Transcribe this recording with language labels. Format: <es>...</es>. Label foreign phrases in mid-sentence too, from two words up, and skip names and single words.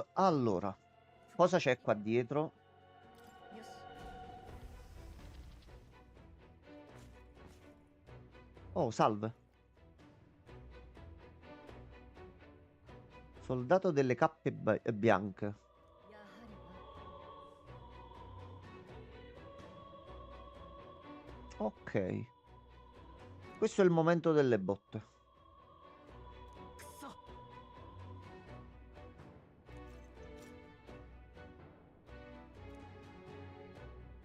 <it>Allora, cosa c'è qua dietro?</it> <ja>よし。</ja> <it>Oh, salve. Soldato delle cappe bianche.</it> <ja>やはりは。</ja> <it>Ok. Questo è il momento delle botte.</it> <ja>くそ。こ</ja>